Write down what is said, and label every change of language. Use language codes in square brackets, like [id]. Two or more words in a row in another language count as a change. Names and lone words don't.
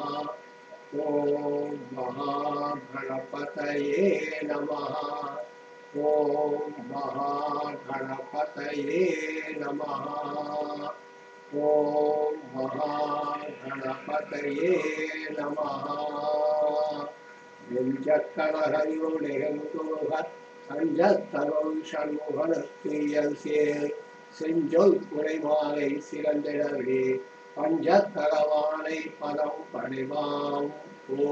[sa] ॐ महागणपतये नमः। ॐ महागणपतये नमः। ॐ महागणपतये नमः। [ta] நெஞ்சக்கணகரியுடையங்குருகத் சஞ்சத்தரும் சண்முகனற்குயல் சேர் செஞ்சொல் குறைமாலை சிறந்திடவே பஞ்சத்தகவானை பதம் பணிவாம்.